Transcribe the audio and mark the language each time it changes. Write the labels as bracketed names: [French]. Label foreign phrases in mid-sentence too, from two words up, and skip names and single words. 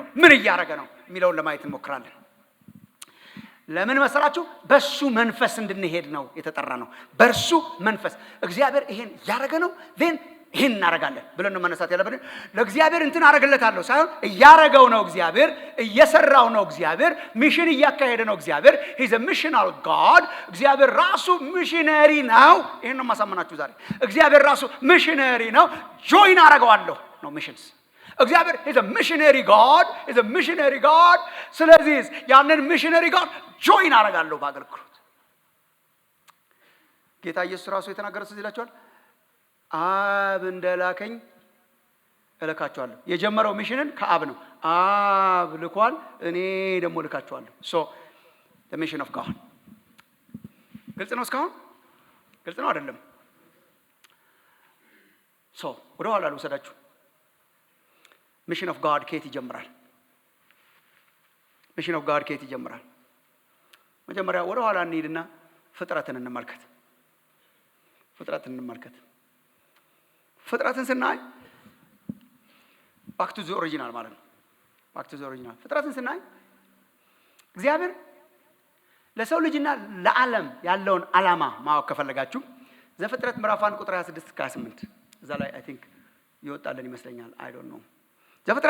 [Amharic] ምን እያደረገ ነው የሚለውን ለማየት እንሞክራለን። ለምን መሰላችሁ? በሱ መንፈስ እንድንሄድ ነው የተጠራ ነው። በርሱ መንፈስ እግዚአብሔር ይሄን ያደረገ ነው ይሄን እናደርጋለን ብለን ነው መነሳት ያለብን። ለእግዚአብሔር እንትን አደርግለታለሁ ሳይሆን እያደረገው ነው እግዚአብሔር፣ እየሰራው ነው እግዚአብሔር፣ ሚሽን እያካሄደ ነው እግዚአብሔር። [English] he's a missional God። [Amharic] እግዚአብሔር ራሱ ሚሽነሪ ነው። ይሄን ነው ማሳመናችሁ ዛሬ። እግዚአብሔር ራሱ ሚሽነሪ ነው። ጆይን አደርገዋለሁ ነው ሚሽንስ። እግዚአብሔር [English] is a missionary God። [Amharic] ስለዚህ ያንን ሚሽነሪ God ጆይን አደርጋለሁ በአገልግሎት። ጌታ ኢየሱስ ራሱ የተናገረው ስለዚህ ይላችኋል፣ አብ እንደላከኝ እልካችኋለሁ። የጀመረው ሚሽንን ከአብ ነው። አብ ልኳል፣ እኔ ደግሞ እልካችኋለሁ። [English] the mission of God [Amharic] ግልጽ ነው። እስካሁን ግልጽ ነው አይደለም? ወደ ኋላ ልውሰዳችሁ። [English] mission of God [Amharic] ከየት ይጀምራል? መጀመሪያ ወደ ኋላ እንሂድና ፍጥረትን እንመልከት። ፍጥረትን ስናይ [English] back to the original [Amharic] ማለት ነው። ፍጥረትን ስናይ እግዚአብሔር ለሰው ልጅና ለዓለም ያለውን ዓላማ ማወቅ ከፈለጋችሁ ዘፍጥረት ምዕራፍ 1 ቁጥር 26 እስከ 28 እዛ ላይ [English] I think [Amharic] ይወጣልን ይመስለኛል። [English] I don't know። [Amharic] ዘፍጥረት